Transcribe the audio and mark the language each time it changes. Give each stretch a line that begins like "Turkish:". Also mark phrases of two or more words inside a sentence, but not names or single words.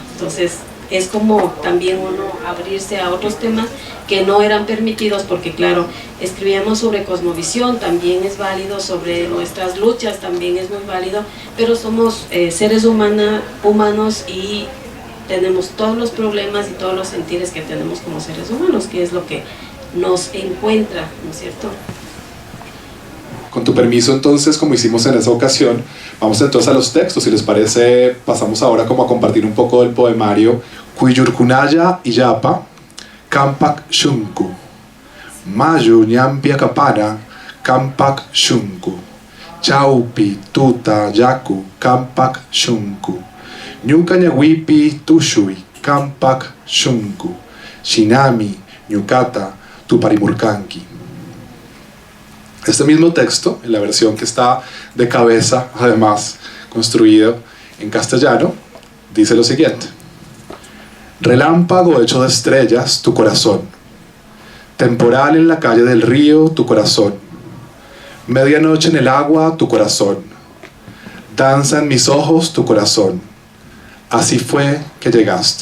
Spanish: Entonces es como también uno abrirse a otros temas que no eran permitidos, porque claro, escribíamos sobre cosmovisión, también es válido, sobre nuestras luchas también es muy válido, pero somos seres humanos y tenemos todos los problemas y todos los sentires que tenemos como seres humanos, que es lo que nos encuentra, ¿no es cierto? Con tu permiso, entonces, como hicimos en esa ocasión, vamos entonces a los textos. Si les parece, pasamos ahora como a compartir un poco del poemario.
Quechua: Cuyurkunaya Iyapa, Kampak Shunku, Mayu Ñampia Kapana, Kampak Shunku, Chaupi Tuta Yaku, Kampak Shunku, Ñuka Ñawipi Tushui, Kampak Shunku, Shinami, Ñukata, Tuparimurkanki.
Spanish: Este mismo texto, en la versión que está de cabeza, además construido en castellano, dice lo siguiente: relámpago hecho de estrellas, tu corazón; temporal en la calle del río, tu corazón; medianoche en el agua, tu corazón; danza en mis ojos, tu corazón; así fue que llegaste.